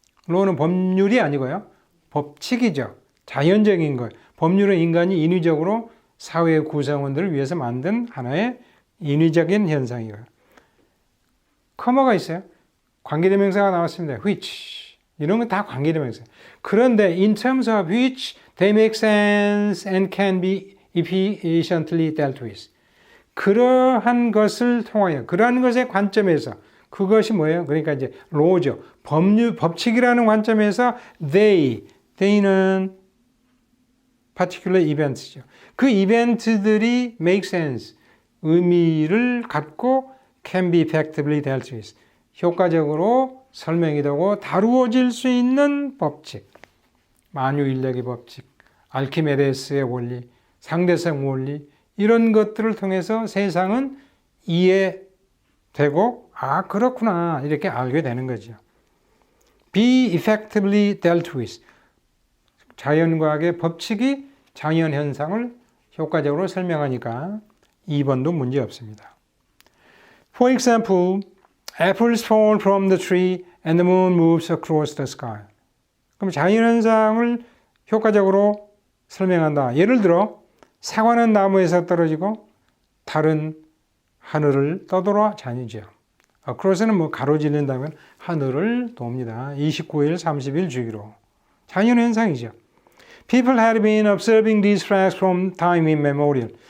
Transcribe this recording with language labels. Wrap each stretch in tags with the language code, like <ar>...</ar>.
<ko>law는 법률이 아니고요. 법칙이죠. 자연적인 것. 법률은 인간이 인위적으로 사회의 구성원들을 위해서 만든 하나의 인위적인 현상이고요. 커머가 있어요. 관계대명사가 나왔습니다. which. 이런 건 다 관계대명사. 그런데</ko> <en>in terms of which they make sense and can be efficiently dealt with.</en> <ko>그러한 것을 통하여, 그러한 것의 관점에서, 그것이 뭐예요? 그러니까 이제 law죠. 법칙이라는 관점에서 they는 particular events죠. 그 이벤트들이</ko> <en>make sense,</en> <ko>의미를 갖고</ko> <en>can be effectively dealt with.</en> <ko>효과적으로 설명이 되고 다루어질 수 있는 법칙. 만유인력의 법칙, 알키메데스의 원리, 상대성 원리, 이런 것들을 통해서 세상은 이해되고 아 그렇구나 이렇게 알게 되는 거죠.</ko> <en>Be effectively dealt with.</en> <ko>자연과학의 법칙이 자연현상을 효과적으로 설명하니까 2번도 문제 없습니다.</ko> <en>For example, apples fall from the tree and the moon moves across the sky.</en> <ko>그럼 자연현상을 효과적으로 설명한다. 예를 들어 사과는 나무에서 떨어지고 달은 하늘을 떠돌아 다니죠. across는 뭐 가로지른다면 하늘을 돕니다. 29일, 30일 주기로. 자연현상이죠.</ko> <en>People had been observing these facts from time immemorial.</en>